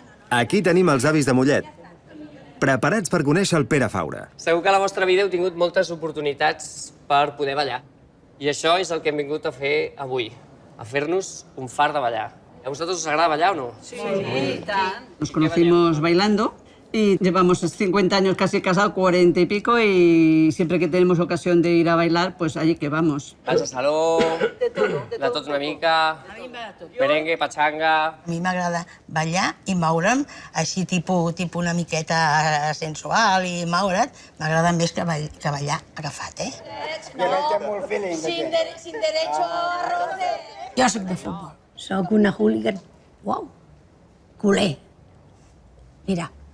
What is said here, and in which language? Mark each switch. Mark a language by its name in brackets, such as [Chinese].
[Catalan] Aquí tenim els avis de Mollet, preparats per conèixer el Pere Faura. Segur que a la vostra vida heu tingut moltes oportunitats per poder ballar. I això és el que hem vingut a fer avui, a fer-nos un fart de ballar. [Spanish] ¿A vosotros os agrada bailar o no? Sí, tan. Nos conocimos bailando y llevamos 50 años casi casados, 40 y pico, y siempre que tenemos ocasión de ir a bailar, pues allí que vamos. [Catalan] Vas a saló, de tot una mica, merengue, pachanga... A mi m'agrada ballar i moure'm, així tipus una miqueta sensual i moure't. M'agrada més que ballar agafat, eh? [Spanish] No, sin derecho a roce. [Catalan] Jo soc de futbol. Soc una hooligan. Uau, culer. Mira.